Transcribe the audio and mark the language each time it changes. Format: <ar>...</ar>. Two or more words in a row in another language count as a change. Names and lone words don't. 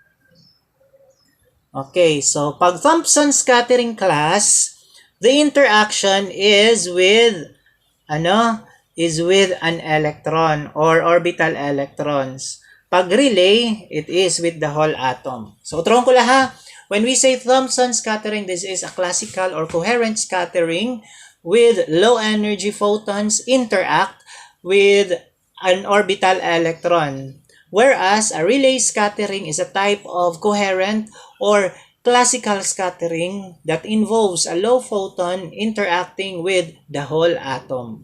<en>Okay, so pag Thompson scattering class, the interaction is with an electron or orbital electrons. Pag relay, it is with the whole atom. So,</en> <war>uturon ko lang ha.</war> <en>When we say Thompson scattering, this is a classical or coherent scattering with low energy photons interact with an orbital electron. Whereas a relay scattering is a type of coherent or classical scattering that involves a low photon interacting with the whole atom.</en>